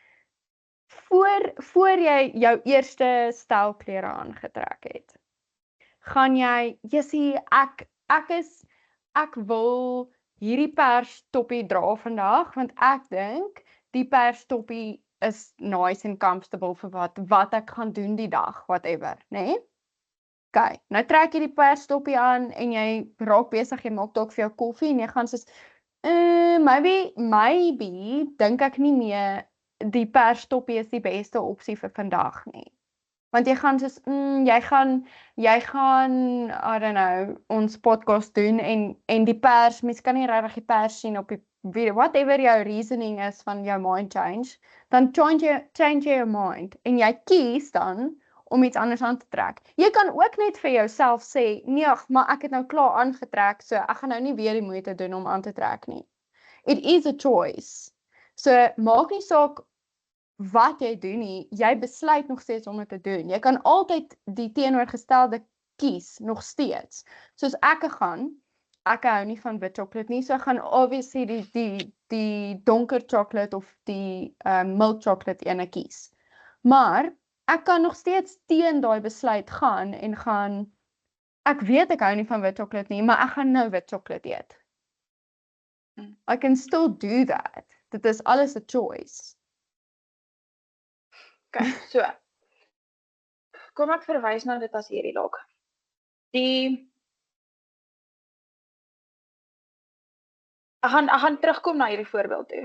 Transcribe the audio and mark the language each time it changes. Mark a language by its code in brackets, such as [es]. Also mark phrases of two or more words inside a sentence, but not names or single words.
[af] Voor jy jou eerste stel klere aangetrek het, gaan jy, Jessie, ek wil hierdie pers toppie dra vandag want ek dink die pers toppie is [en] nice and comfortable [af] vir wat ek gaan doen die dag, whatever, né? Okay, nou trek jy die perstoppie aan en jy raak besig, jy maak dalk vir jou koffie en jy gaan soos, maybe dink ek nie meer die perstoppie is die beste opsie vir vandag nie. Want jy gaan soos, jy gaan, [en] I don't know, [af] ons podcast doen en die pers, mens kan nie regtig die pers sien op die video, whatever jou reasoning is van jou [en] mind change, [af] dan [en] change your mind [af] en jy kies dan om iets anders aan te trek. Jy kan ook net vir jouself sê, nee, maar ek het nou klaar aangetrek, so ek gaan nou nie weer die moeite doen om aan te trek nie. [en] It is a choice. [af] So maak nie saak wat jy doen nie, jy besluit nog steeds om dit te doen. Jy kan altyd die teenoorgestelde kies, nog steeds. Soos ek hou nie van wit chocolate nie, so ek gaan obviously die donker chocolate of die [en] milk chocolate [af] ene kies. Maar ek kan nog steeds teen daai besluit gaan en ek weet ek hou nie van wit chocolate nie, maar ek gaan nou wit chocolate eet. [en] I can still do that. [af] Dit is alles 'n choice. [en] Okay, so. [af] Kom ek verwys na dit as hierdie dalk. Ek gaan terugkom na hierdie voorbeeld toe.